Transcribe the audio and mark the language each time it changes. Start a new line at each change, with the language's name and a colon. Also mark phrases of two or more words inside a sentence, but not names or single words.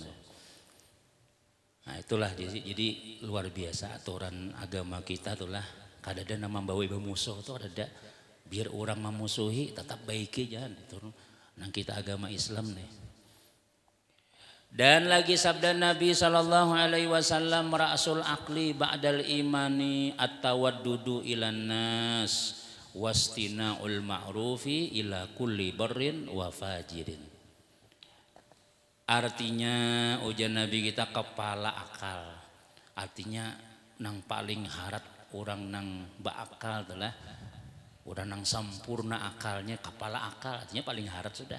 Indonesian: Nah itulah jadi luar biasa aturan agama kita itulah.
Banjar: Kada ada nama bawa ibu musuh tuh ada. Biar orang memusuhi tetap baiki jangan itu. Nang kita agama Islam nih.
Indonesian: Dan lagi sabda Nabi
Arabic: صلى الله عليه وسلم رأس العقل بعد الإيمان التودد إلى الناس واصطناع المعروف إلى كل بر وفاجر.
Banjar: Artinya ujar Nabi kita kepala akal. Artinya nang paling harat orang nang baakal itulah. Orang nang sempurna akalnya, kepala akal artinya paling harat sudah.